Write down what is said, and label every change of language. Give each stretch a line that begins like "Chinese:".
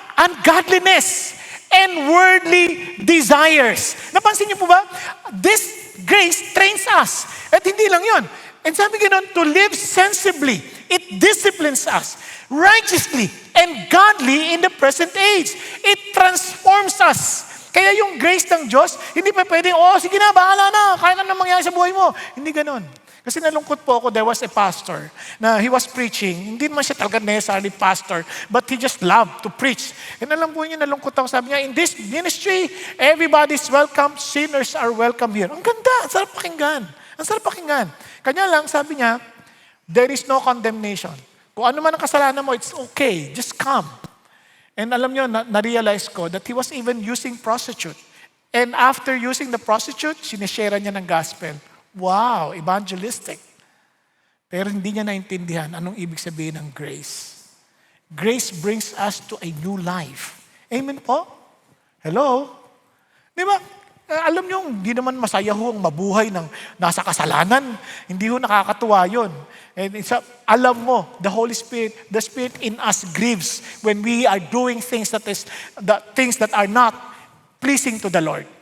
English: Ungodliness and worldly desires.
Filipino: Napansin niyo po ba?
English: This grace trains us.
Filipino: At hindi lang yun.
English: And
Filipino: sabi ganun,
English: to live sensibly. It disciplines us righteously and godly in the present age. It transforms us.
Filipino: Kaya yung grace ng Diyos, hindi pa pwedeng, sige na, bahala na, kahit ano mangyari sa buhay mo. Hindi ganun. Kasi nalungkot po ako,
English: there was a pastor na he was preaching.
Filipino: Hindi naman siya talaga
English: necessarily pastor, but he just loved to preach.
Filipino: And alam po niyo, nalungkot ako. Sabi niya,
English: in this ministry, everybody's welcome, sinners are welcome here.
Filipino: Ang ganda, ang sarap pakinggan. Ang sarap pakinggan. Kanya lang, sabi niya,
English: there is no condemnation.
Filipino: Kung ano man ang kasalanan mo,
English: it's okay. Just come. And
Filipino: alam niyo,
English: na-realize ko that he was even using prostitute. And after using the prostitute, sinishare niya ng gospel. Wow, evangelistic.
Filipino: Pero hindi niya naintindihan anong ibig sabihin ng grace.
English: Grace brings us to a new life.
Filipino: Amen po? Hello? Di ba? Alam niyo, hindi naman masaya ho ang mabuhay ng nasa kasalanan. Hindi ho nakakatuwa yun.
English: And
Filipino: alam mo,
English: the Holy Spirit, the Spirit in us grieves when we are doing things that are not pleasing to the Lord.